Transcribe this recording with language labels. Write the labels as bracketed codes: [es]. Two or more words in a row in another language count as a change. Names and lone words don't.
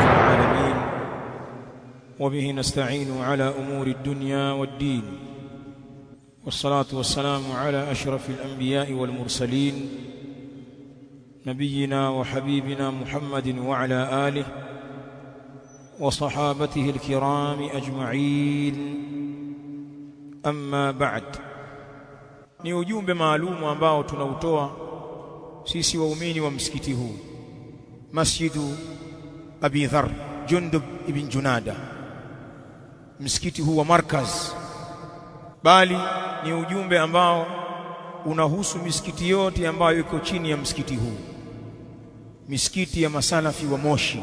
[ar] وبه نستعين على أمور الدنيا والدين والصلاة والسلام على أشرف الأنبياء والمرسلين نبينا وحبيبنا محمد وعلى آله وصحابته الكرام أجمعين أما بعد. [sw] ni ujumbe maalumu ambao tunautoa sisi waumini wa msikiti huu Masjidu Abi Dharr Jundub ibn Junada, msikiti huu wa Markaz, bali ni ujumbe ambao unahusu misikiti yote ambayo iko chini ya msikiti huu, misikiti ya masalafi wa Moshi.